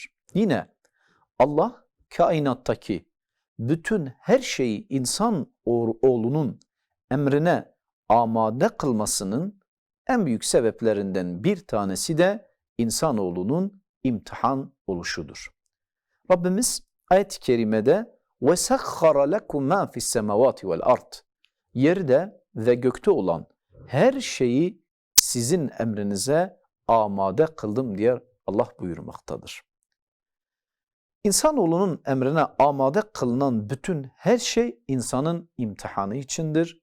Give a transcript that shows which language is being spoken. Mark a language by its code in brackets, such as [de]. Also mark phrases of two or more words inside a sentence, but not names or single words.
[tr] Yine Allah kainattaki bütün her şeyi insan oğlunun emrine amade kılmasının en büyük sebeplerinden bir tanesi de insanoğlunun imtihan oluşudur. Rabbimiz ayet-i kerimede [ar] وَسَخَّرَ لَكُمْ مَا فِي السَّمَوَاتِ وَالْأَرْضِ [tr] yerde ve gökte olan her şeyi sizin emrinize amade kıldım diye Allah buyurmaktadır. İnsanoğlunun emrine amade kılınan bütün her şey insanın imtihanı içindir.